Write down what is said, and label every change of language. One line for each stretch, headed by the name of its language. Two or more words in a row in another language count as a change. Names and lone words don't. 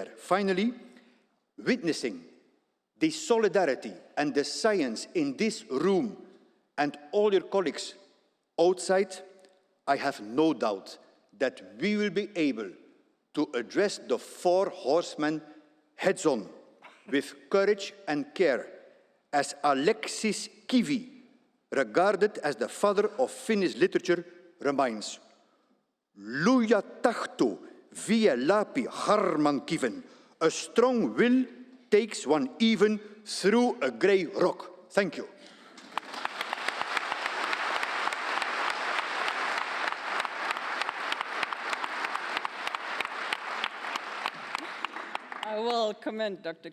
English: Finally, witnessing the solidarity and the science in this room and all your colleagues outside, I have no doubt that we will be able to address the 4 horsemen heads-on with courage and care, as Alexis Kivi, regarded as the father of Finnish literature, reminds.
Finnish: Luja tahto vie läpi harman kiven.
English: A strong will takes one even through a grey rock. Thank you. I will commend Dr.